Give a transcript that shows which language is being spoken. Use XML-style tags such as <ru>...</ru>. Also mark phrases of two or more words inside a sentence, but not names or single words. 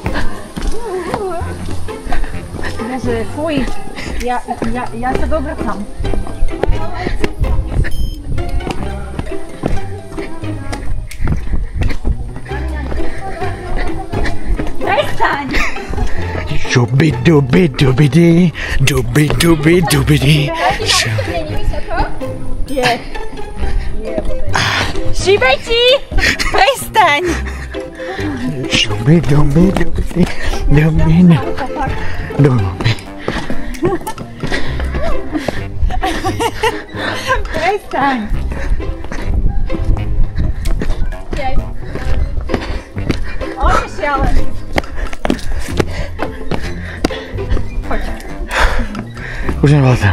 <sk>Bože, fuj. Ja sa dobrkam. Prestaň! Dubi dubi dubi di, dubi dubi dubi di. Je. Šibeti! Prestaň! Dubi dubi dubi di, dubi dubi. Prestaň! On je šialený. Choď. Už nevládzem.</sk>